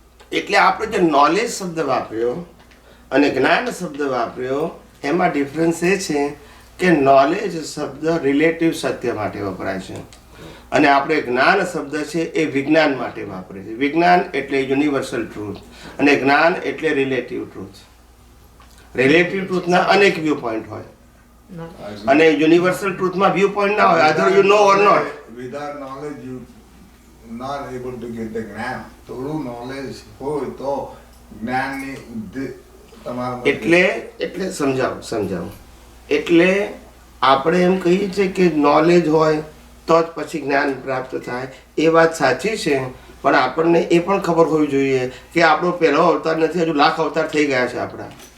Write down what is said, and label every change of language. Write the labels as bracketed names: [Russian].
[Gujarati] એટલે આપણે જે નોલેજ શબ્દ વાપર્યો અને જ્ઞાન શબ્દ વાપર્યો, એમાં ડિફરન્સ એ છે કે નોલેજ શબ્દ રિલેટિવ સત્ય માટે વપરાય છે અને આપણે જ્ઞાન શબ્દ છે એ વિજ્ઞાન માટે વાપરે છે. વિજ્ઞાન એટલે યુનિવર્સલ ટ્રુથ અને જ્ઞાન એટલે રિલેટિવ ટ્રુથ. રિલેટિવ ટ્રુથના અનેક વ્યૂ પોઈન્ટ હોય અને યુનિવર્સલ ટ્રુથમાં વ્યૂ પોઈન્ટ ના હોય. [English] Either you know or not. Without knowledge you not able to get the gyan. [Gujarati] થોડું નોલેજ હોય તો જ્ઞાનની એટલે સમજાવો. એટલે આપણે એમ કહીએ છીએ કે નોલેજ હોય તો જ પછી જ્ઞાન પ્રાપ્ત થાય. એ વાત સાચી છે, પણ આપણને એ પણ ખબર હોવી જોઈએ કે આપણો પહેલો અવતાર નથી, હજુ લાખ અવતાર થઈ ગયા છે આપણા.